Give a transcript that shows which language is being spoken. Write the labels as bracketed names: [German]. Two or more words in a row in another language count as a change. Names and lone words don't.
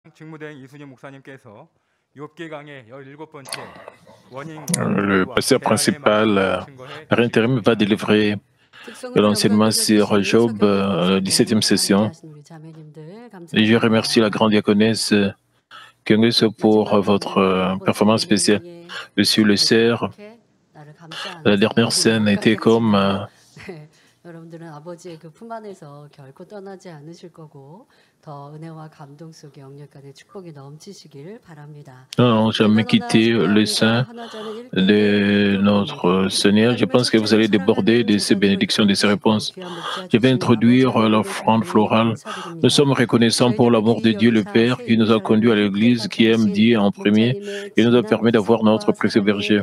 [French] Le pasteur principal par intérim va délivrer l'enseignement sur Job, 17e session. Et je remercie la grande diaconesse Kyungis pour votre performance spéciale. Monsieur le Serre, la dernière scène était comme [Korean] 여러분들은 아버지의 그 품 안에서 결코 떠나지 않으실 거고 더 은혜와 감동 속에 영역간의 축복이 넘치시길 바랍니다. [French] non, jamais quitté le sein de notre Seigneur. Je pense que vous allez déborder de ces bénédictions, de ces réponses. Je vais introduire l'offrande florale. Nous sommes reconnaissants pour l'amour de Dieu le Père qui nous a conduits à l'Église, qui aime Dieu en premier et nous a permis d'avoir notre précieux berger.